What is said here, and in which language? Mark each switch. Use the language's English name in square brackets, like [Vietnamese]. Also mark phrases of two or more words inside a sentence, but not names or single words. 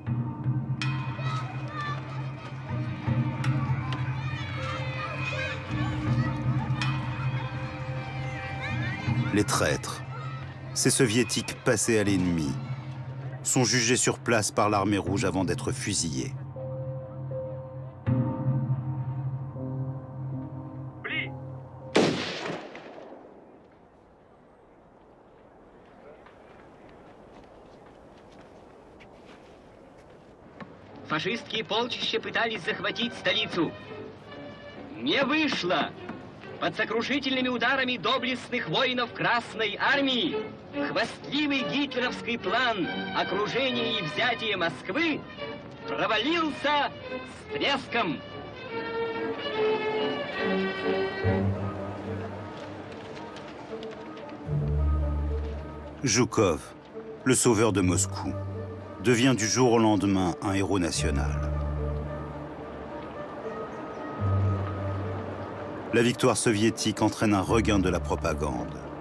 [French] Les traîtres, ces soviétiques passés à l'ennemi, sont jugés sur place par l'armée rouge avant d'être fusillés. [Russian] Фашистские полчища пытались захватить столицу. Не вышло! Под сокрушительными ударами доблестных воинов Красной Армии хвастливый гитлеровский план окружения и взятия Москвы провалился с треском. [French] Zhukov, le sauveur de Moscou, devient du jour au lendemain un héros national. La victoire soviétique entraîne un regain de la propagande.